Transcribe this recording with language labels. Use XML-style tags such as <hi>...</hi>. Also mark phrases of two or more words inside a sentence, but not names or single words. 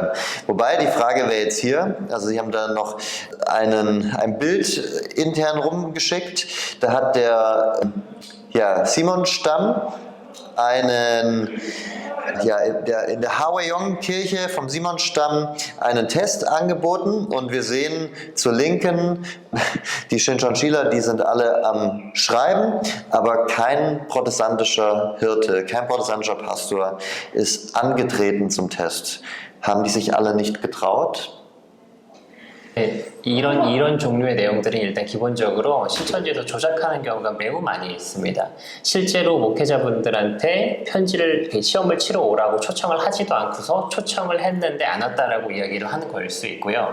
<de>Wobei, die Frage wäre jetzt hier, also Sie haben da noch ein Bild intern rumgeschickt, da hat der Simon-Stamm in der Hwaeyong-Kirche vom Simon-Stamm einen Test angeboten und wir sehen zur Linken, die Shincheonjiler, die sind alle am Schreiben, aber kein protestantischer Hirte, kein protestantischer Pastor ist angetreten zum Test. Haben die sich alle nicht getraut?</de> <ko>이런 종류의 내용들은 일단 기본적으로 신천지에서 조작하는 경우가 매우 많이 있습니다. 실제로 목회자분들한테 시험을 치러 오라고 초청을 하지도 않고서 초청을 했는데 안 왔다라고 이야기를 하는 거일 수 있고요.</ko>